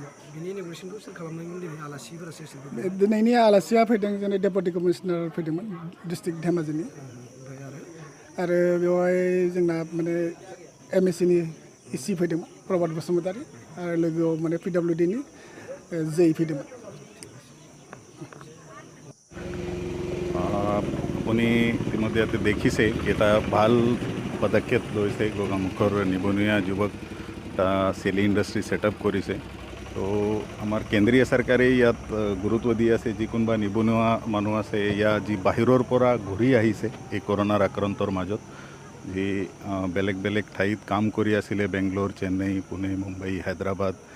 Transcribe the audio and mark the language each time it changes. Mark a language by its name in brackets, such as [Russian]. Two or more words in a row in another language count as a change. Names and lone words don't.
[Bodo] बिनि इन'ग्रेसनखौ सोर खालामनायमोन दिनै आलासिफोरा सोर दिनैनि आलासिया फैदों जोंनि [English] deputy commissioner [Bodo] फैदोंमोन डिस्ट्रिक्ट धेमाजिनि आरो बेवहाय जोंना माने MSCनि इसि फैदोंमोन प्रभात बसुमतारी आरो लोगोआव माने PWDनि जै फैदोंमोन [Assamese] আপুনি ইতিমধ্যে ইয়াতে দেখিছে এটা ভাল পদক্ষেপ লৈছে গোগামুখৰ নিবনুৱা যুৱক এটা চেলি ইণ্ডাষ্ট্ৰি ছেটআপ কৰিছে তো আমাৰ কেন্দ্ৰীয় চৰকাৰে ইয়াত গুৰুত্ব দি আছে যি কোনোবা নিবনুৱা মানুহ আছে ইয়া যি বাহিৰৰ পৰা ঘূৰি আহিছে এই কৰোনাৰ আক্ৰান্তৰ মাজত যি বেলেগ ঠাইত কাম কৰি আছিলে বেংগলোৰ চেন্নাই পুনে মুম্বাই হায়দৰাবাদ